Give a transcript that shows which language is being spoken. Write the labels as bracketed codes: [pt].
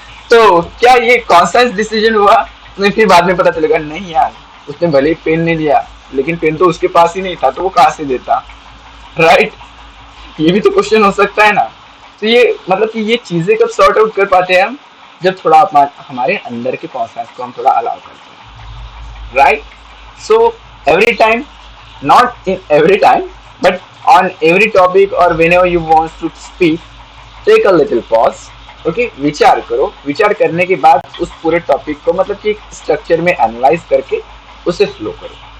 [hi] तो क्या ये कॉन्शियस डिसीजन हुआ? नहीं, फिर बाद में पता चलेगा नहीं यार, उसने भले ही पेन नहीं दिया, लेकिन पेन तो उसके पास ही नहीं था, तो वो कहाँ से देता. राइट. ये भी तो क्वेश्चन हो सकता है ना. तो ये मतलब कि ये चीजें कब सॉर्ट आउट कर पाते हैं हम? जब थोड़ा हमारे अंदर के कॉन्शियस को हम थोड़ा अलाउ करते हैं. Right. [en] So every time, not in every time, but on every topic or whenever you want to speak, take a little pause. [hi] Okay, विचार करो. विचार करने के बाद उस पूरे टॉपिक को मतलब कि स्ट्रक्चर में एनालाइज करके उसे फ्लो करो.